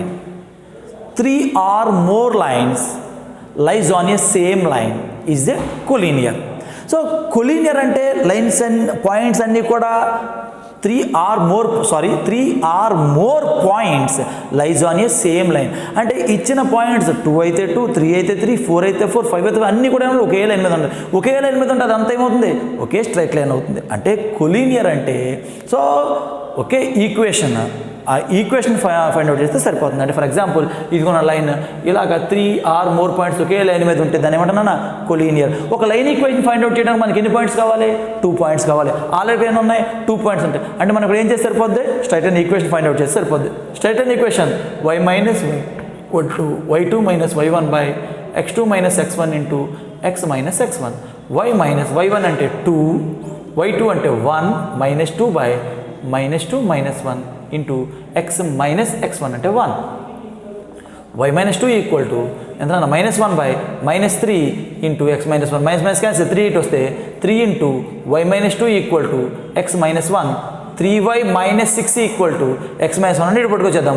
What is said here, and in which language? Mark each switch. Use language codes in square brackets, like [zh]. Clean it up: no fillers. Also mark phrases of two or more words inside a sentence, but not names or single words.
[en] 3 or more lines lies on a same line is a collinear. So collinear ante lines and points [te] అన్నీ కూడా [en] 3 or more points lies on a same line. [te] అంటే ఇచ్చిన పాయింట్స్ 2 అయితే 2, 3 అయితే 3, 4 అయితే 4, 5 అయితే అన్నీ కూడా ఒకే లైన్ మీద ఉంటాయి. ఒకే లైన్ మీద ఉంటే అది అంతా ఏమవుతుంది? ఒకే [en] straight line [te] అవుతుంది. అంటే కొలీనియర్ అంటే సో ఒకే ఈక్వేషన్, ఆ [en] equation find out [te] చేస్తే సరిపోతుంది. అంటే [en] for example [te] ఇదిగోన్న లైన్ ఇలాగ 3 [en] or more points [te] ఒకే లైన్ మీద ఉంటే దాన్ని ఏమంటున్నా? కొలీనియర్. ఒక [en] line equation find out [te] చేయడానికి మనకి ఎన్ని పాయింట్స్ కావాలి? 2 పాయింట్స్ కావాలి. ఆల్రెడీ ఏమైనా ఉన్నాయి? 2 పాయింట్స్ ఉంటాయి. అంటే మనకు ఏం చేస్తే సరిపోద్ది? [en] straight line equation find out [te] చేస్తే సరిపోద్ది. [en] straight line equation y - y = y2 - y1 / x2 - x1 × x - x1. [te] y - y1 అంటే 2, y2 అంటే 1 - 2 / -2 - 1 ఇంటూ x - x1 అంటే 1. y - 2 [en] equal to [te] ఎంత? -1 / -3 ఇంటూ x - 1 [en] minus cancel [te] 3 ఇటు వస్తే 3 ఇంటూ y - 2 [en] equal to [te] x - 1 3y - 6 [en] equal to [te] x - 1 అంటే ఇటు పట్టుకొచ్చేద్దాము.